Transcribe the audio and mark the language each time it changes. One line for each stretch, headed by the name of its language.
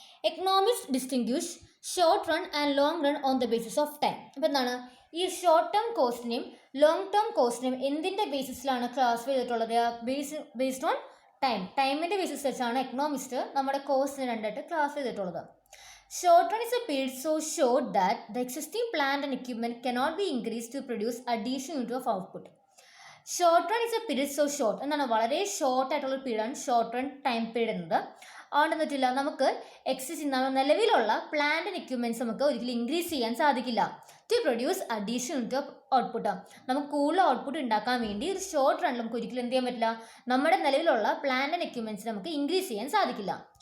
English: Economics distinguish short run and long run on the basis of time.
Malayalam: അപ്പോൾ എന്താണ്, ഈ short term കോസ്റ്റിനെയും long term കോസ്റ്റിനെയും എന്തിൻ്റെ ബേസിസിലാണ് class ചെയ്തിട്ടുള്ളത്, based on ടൈമിൻ്റെ basis വെച്ചാണ് എക്കണോമിസ്റ്റ് നമ്മുടെ കോസ്റ്റിനെ രണ്ടായിട്ട് ക്ലാസ് ചെയ്തിട്ടുള്ളത്.
English: Short run is a period so short that the existing plant and equipment cannot be increased to produce additional unit of output. Short run is a period so short,
Malayalam: എന്താണ് വളരെ short ആയിട്ടുള്ള പീരീഡാണ് short run time period എന്നത്. അതുകൊണ്ട് എന്നിട്ടില്ല, നമുക്ക് നിലവിലുള്ള plant and equipments നമുക്ക് ഒരിക്കലും increase ചെയ്യാൻ സാധിക്കില്ല
English: To produce additional unit of output.
Malayalam: നമുക്ക് കൂടുതൽ ഔട്ട്പുട്ട് ഉണ്ടാക്കാൻ വേണ്ടി ഒരു ഷോർട്ട് റണ്ണിൽ നമുക്ക് ഒരിക്കലും എന്ത് ചെയ്യാൻ പറ്റില്ല, നമ്മുടെ നിലവിലുള്ള പ്ലാന്റ് ആൻഡ് എക്യുപ്മെൻറ്റ്സ് നമുക്ക് ഇൻക്രീസ് ചെയ്യാൻ സാധിക്കില്ല.